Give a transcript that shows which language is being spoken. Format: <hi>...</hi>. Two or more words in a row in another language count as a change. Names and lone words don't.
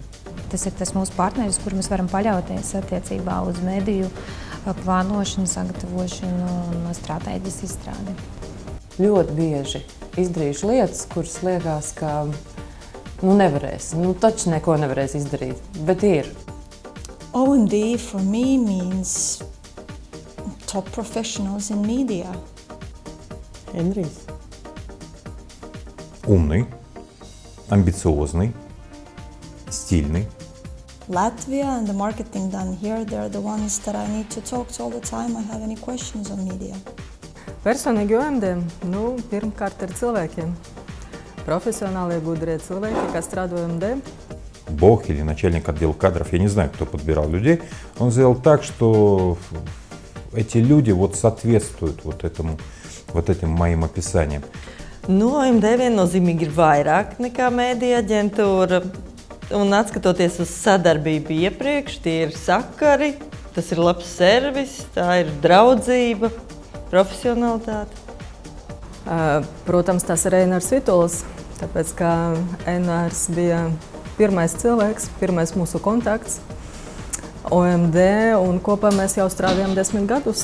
<lv>Tas ir tas mūsu partneris, kuru mēs varam paļauties attiecībā uz mediju plānošanu, sagatavošanu un stratēģijas izstrādi. Ļoti bieži izdarījuši lietas, kuras liekas, ka nevarēs. Taču neko nevarēs izdarīt, bet ir.</lv> <en>OMD for me means top professionals in media. Henrijs.</en> <ru>Умный, амбициозный, стильный.</ru> <en>Latvia and the marketing done here, they're the ones that I need to talk to all the time I have any questions on media.</en> <lv>Personīgi OMD, pirmkārt ir cilvēkiem. Профессионалы, гудре cilvēki, kas strādā OMD.</lv> <ru>Бог или начальник отдела кадров, я не знаю, кто подбирал людей, он сделал так, что эти люди соответствуют этим моим описаниям.</ru> <lv>OMD viennozīmīgi ir vairāk nekā mēdīja aģentūra. Un atskatoties uz sadarbību iepriekš, tie ir sakari, tas ir labs servis, tā ir draudzība, profesionalitāte. Protams, tas ir Einārs Vitols, tāpēc ka Einārs bija pirmais cilvēks, pirmais mūsu kontakts OMD, un kopā mēs jau strādājam 10 gadus.</lv>